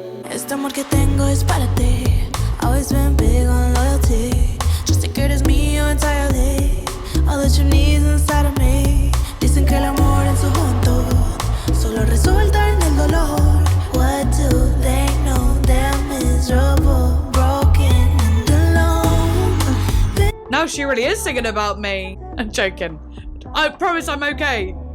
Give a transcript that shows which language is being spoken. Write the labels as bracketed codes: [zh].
[es] Este amor que tengo es para ti. [en] Always been big on loyalty. Just take it as mío entirely. All that you need inside of me. [es] Dicen que el amor en su junto solo resulta en el dolor. [en] What do they know? They're miserable, broken and alone. Now she really is singing about me. I'm joking. I promise I'm okay.